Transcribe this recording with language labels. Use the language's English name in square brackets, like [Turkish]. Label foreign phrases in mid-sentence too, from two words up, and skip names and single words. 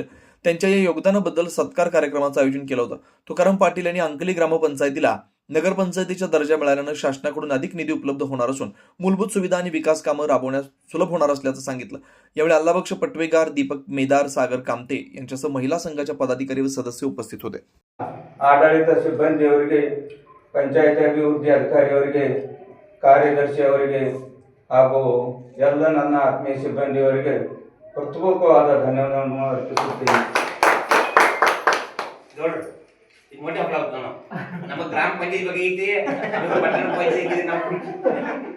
[Marathi] त्यांच्या या योगदानाबद्दल सत्कार कार्यक्रमाचं आयोजन केलं होतं. तुकाराम पाटील यांनी अंकली ग्रामपंचायतीला नगरपंचायतीचा दर्जा मिळाल्यानं शासनाकडून अधिक निधी उपलब्ध होणार असून मूलभूत सुविधा आणि विकास कामं राबवण्यास सुलभ होणार असल्याचं सांगितलं. यावेळी अल्लाबक्ष पटवेगार, दीपक मेदार, सागर कामते यांच्यासह महिला संघाच्या पदाधिकारी व सदस्य उपस्थित होते. [Kannada] ಆಡಳಿತ ಸಿಬ್ಬಂದಿಯವರಿಗೆ, ಪಂಚಾಯತ್ ಅಭಿವೃದ್ಧಿ ಅಧಿಕಾರಿಯವರಿಗೆ, ಕಾರ್ಯದರ್ಶಿಯವರಿಗೆ ಹಾಗೂ ಎಲ್ಲ ನನ್ನ ಆತ್ಮೀಯ ಸಿಬ್ಬಂದಿಯವರಿಗೆ ಹೃತ್ಪೂರ್ವಕವಾದ ಧನ್ಯವಾದವನ್ನು ಅರ್ಪಿಸುತ್ತೇನೆ. [Marathi] मोठे आपला होता ना. [Kannada] ನಮ್ಮ ಗ್ರಾಮ ಪಂಚಾಯತ್ ಬಗ್ಗೆ ಐತಿ, ಪಟ್ಟಣ ಪಂಚಾಯತ್ ಇದೆ.